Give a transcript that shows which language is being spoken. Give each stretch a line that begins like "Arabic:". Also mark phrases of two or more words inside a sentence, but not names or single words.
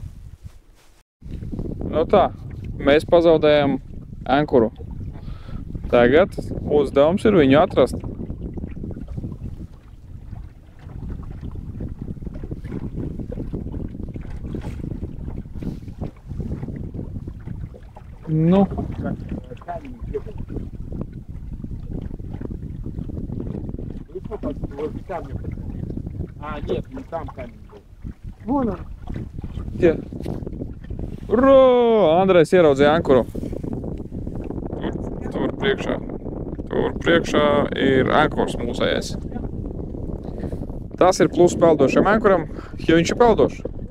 Latvian: Nu tā, mēs pazaudējam ankuru. Tagad uzdevums ir viņu atrast. Nu.
Russian: Нет, не там камень был. Von он.
Latvian: Tie. Uro! Andrejs ieraudzīja ankuru. Tur priekšā. Tur priekšā ir ankurs mūsējais. Tas ir plus peldošam ankuram, jo viņš ir peldošs.